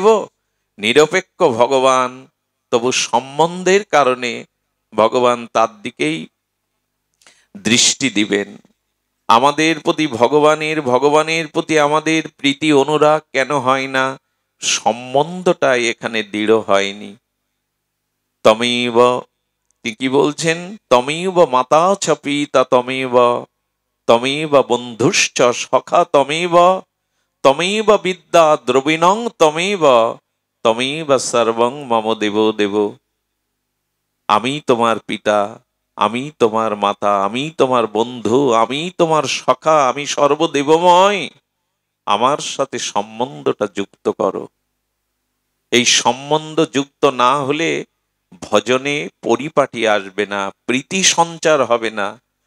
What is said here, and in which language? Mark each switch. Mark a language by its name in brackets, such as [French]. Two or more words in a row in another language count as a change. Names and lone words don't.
[Bangla] নিরপেক্ষ ভগবান, তবু সম্বন্ধের কারণে ভগবান তার দিকেই দৃষ্টি দিবেন। আমাদের প্রতি ভগবানের প্রতি আমাদের প্রীতি অনুরাগ কেন হয় না? সম্বন্ধটাই এখানে দৃঢ় হয়নি। তমেব, কি বলছেন? [Sanskrit] তমেব মাতা চ পিতা তমেব, তমেব বন্ধুশ্চ সখা তমেব, তমেব বিদ্যা দ্রবিণং তমেব, তমেব সর্বং মম দেব দেব। [Bangla] আমি তোমার পিতা, আমি তোমার মাতা, আমি তোমার বন্ধু, আমি তোমার সখা, আমি সর্বদেবময়। আমার সাথে সম্বন্ধটা যুক্ত করো। এই সম্বন্ধ যুক্ত না হলে ভজনে পরিপাটি আসবে না, প্রীতি সঞ্চার হবে না।